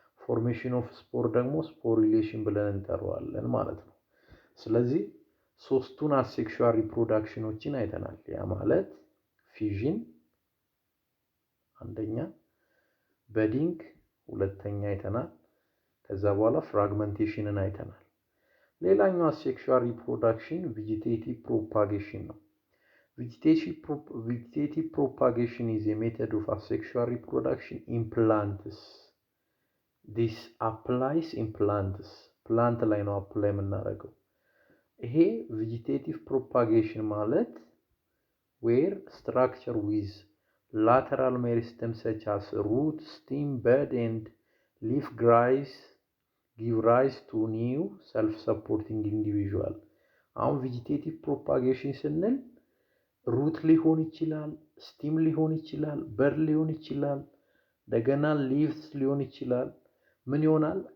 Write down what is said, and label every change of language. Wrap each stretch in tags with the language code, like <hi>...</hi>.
<am>ፎርሜሽን ኦፍ ስፖር ደግሞ ስፖሪሌሽን ብለን እንጠራዋለን ማለት ነው። ስለዚህ ሶስቱን አሴክሹዋል ሪፕሮዳክሽኖችን አይተናል። ያ ማለት ፊዥን አንደኛ፣ በዲንግ ሁለተኛ አይተናል። ከዛ በኋላ ፍራግመንቴሽንን አይተናል። ሌላኛው አሴክሹዋል ሪፕሮዳክሽን ቬጂቴቲቭ ፕሮፓጌሽን ነው።</am> <en>Vegetative propagation is a method of asexual reproduction in plants. This applies in plants. Plant</en> <am>ላይ ነው</am> <en>apply</en> <am>የምናደርገው። ይሄ</am> <en>vegetative propagation</en> <am>ማለት</am> <en>where structure with lateral meristem such as root, stem, bud and leaf give rise to new self-supporting individual.</en> <am>አሁን vegetative propagation ስንል ሩት ሊሆን ይችላል፣ ስቲም ሊሆን ይችላል፣ በር ሊሆን ይችላል፣ እንደገና ሊቭስ ሊሆን ይችላል። ምን ይሆናል?</am>